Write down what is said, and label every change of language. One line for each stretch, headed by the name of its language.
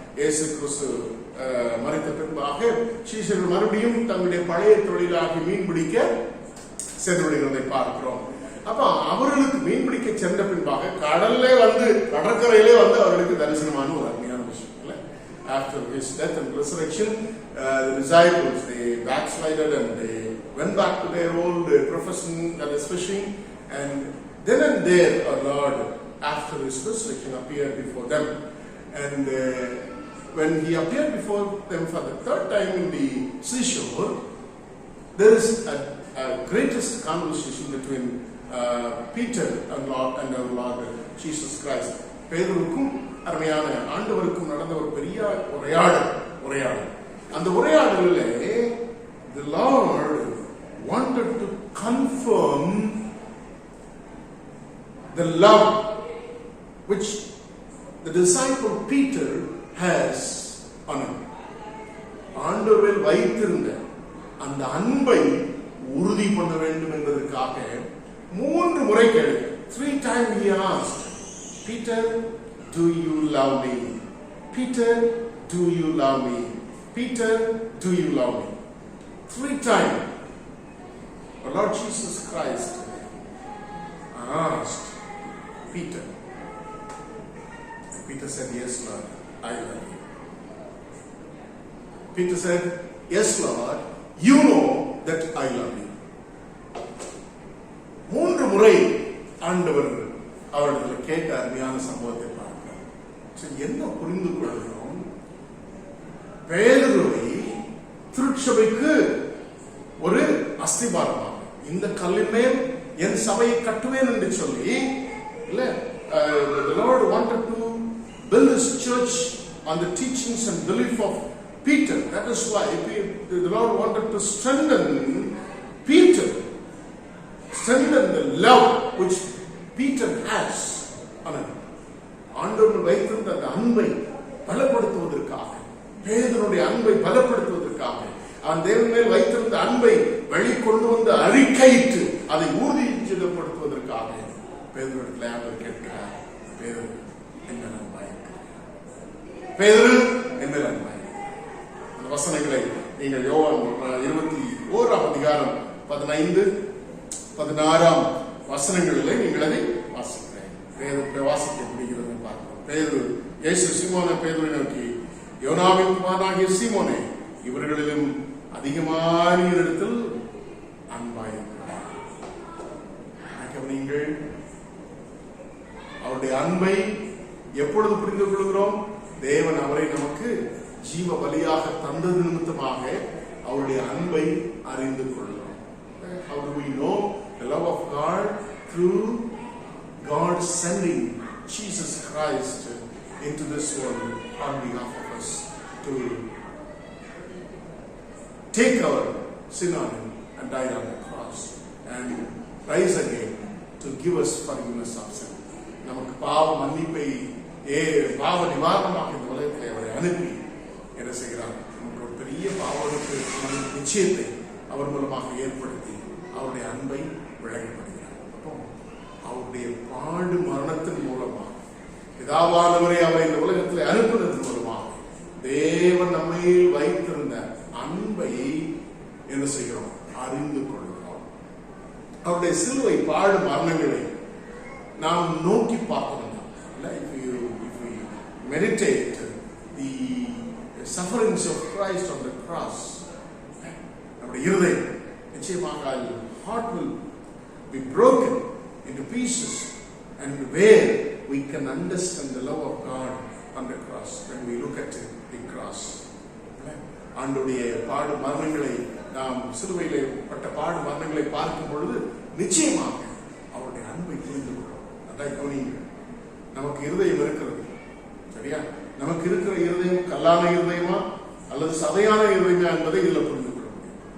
Tamil: இயேசு கிறிஸ்து மரித்த பின்பாக சீஷர்கள் மறுபடியும் தங்களுடைய பழைய தொழிலாகி மீன் பிடிக்க சென்று விடுகிறதை பார்க்கிறோம். அப்ப அவர்களுக்கு மீன் பிடிக்க சென்ற பின்பாக கடற்கரையிலே வந்து அவர்களுக்கு தரிசனமான ஒரு அருமையான விஷயம்.
English: After his death and resurrection, the disciples, they backslided and they went back to their old profession, that is fishing, and then and there our Lord, after his resurrection, appeared before them. And when he appeared before them for the third time in the seashore, there is a greatest conversation between Peter and our Lord Jesus Christ.
Tamil: பேதுருவுக்கும் அருமையான ஆண்டவருக்கும் நடந்த ஒரு பெரிய உரையாடல். அந்த உரையாடலிலே
English: the Lord wanted to confirm the love which the disciple Peter has on him.
Tamil: ஆண்டவரில் வைத்திருந்த அந்த அன்பை உறுதி பண்ண வேண்டும் என்பதற்காக 3 முறை கேட்டார்.
English: 3 times he asked, Peter, do you love me? Peter, do you love me? Peter, do you love me? 3 times our Lord Jesus Christ asked Peter. Peter said, yes, Lord, I love you. Peter said, yes, Lord, you know that I love you.
Tamil: 3 முறை ஆண்டவர் அவர்கள் கேட்ட அருமையான சம்பவத்தை பார்க்கிறார். என்ன புரிந்து கொள்கிறோம்? பேதுருவை திருச்சபைக்கு ஒரு அஸ்திபாரமாக, இந்த கல்லின் மேல் என் சபையை கட்டுவேன் என்று சொல்லி,
English: the Lord wanted to build his church on the teachings and belief of Peter. That is why the Lord wanted to strengthen Peter, strengthen the love which Peter has on him.
Tamil: ஆண்டவர் வைத்திருந்த அந்த அன்பை பலப்படுத்துவதற்காக, பேதுருடைய அன்பை பலப்படுத்துவதற்காக, அவன் தேவன் மேல் வைத்திருந்த அன்பை வெளிக்கொண்டு வந்து அறிக்கையிட்டு அதை ஊர்ஜிதப்படுத்துவதற்காக பேதுருவிடத்தில் ஆண்டவர் கேட்கிறார், பேதுரு என்ன நன்பாய், பேதுரு என்ன நன்பாய். அந்த வசனங்களை நீங்கள் யோவான் 21ஆம் அதிகாரம் 15, 16 வசனங்களிலே நீங்கள் அதை வாசிக்கிறேன். வாசிக்க முடிகிறது பார்க்கிறோம். பேதுரு இயேசு சீமோனை பேதுரை நோக்கி, யோனாவின் குமாரனாகிய சீமோனே, இவர்களிலும் அதிகமான இடத்தில் அன்பாயிருக்கிறார். நீங்கள் அவருடைய அன்பை எப்பொழுது புரிந்து கொள்கிறோம்? தேவன் அவரை நமக்கு ஜீவ பலியாக தந்தது நிமித்தமாக அவருடைய அன்பை அறிந்து கொள்கிறோம்.
English: How do we know the love of God? Through God sending Jesus Christ into this world on behalf of us to take our sin on him and die on the cross and rise again to give us forgiveness of sin.
Tamil: நமக்கு பாவ மன்னிப்பை பாவ நிவாரணமாக இந்த உலகத்தை அவரை அனுப்பி என்ன செய்கிறார்? நமக்கு ஒரு பெரிய பாவனுக்கு நிச்சயத்தை அவர் மூலமாக ஏற்படுத்தி அவருடைய அன்பை விளங்கப்படுகிறார். அப்போ அவருடைய பாடு மரணத்தின் மூலமாக பிதாவானவரை அவரை இந்த உலகத்தில் அனுப்புவதன் மூலமாக தேவன் நம்மை வைத்திருந்த அன்பை என்ன செய்கிறோம்? அறிந்து கொள்கிறோம். அவருடைய அவருடைய சிலுவை பாடு மரணங்களை நாம் நோக்கி பார்க்கணும்.
English: If you meditate the sufferings of Christ on the cross,
Tamil: நம்முடைய இருதயம் நிச்சயமாக
English: heart will be broken into pieces, and where we can understand the love of God on the cross when we look at the cross.
Tamil: ஆண்டுடைய பாடு மரணங்களை நாம் சிலுவையிலே பட்ட பாடு மரணங்களை பார்க்கும் பொழுது நிச்சயமாக அவருடைய அன்பை புரிந்து கொள்கிறோம். அதான் கவனிங்க, நமக்கு இருதயம் இருக்கிறது, சரியா? நமக்கு இருக்கிற இருதயம் கல்லான இருதயமா அல்லது சதையான இருதயமா என்பதை இதுல புரிந்து கொள்ள முடியும்.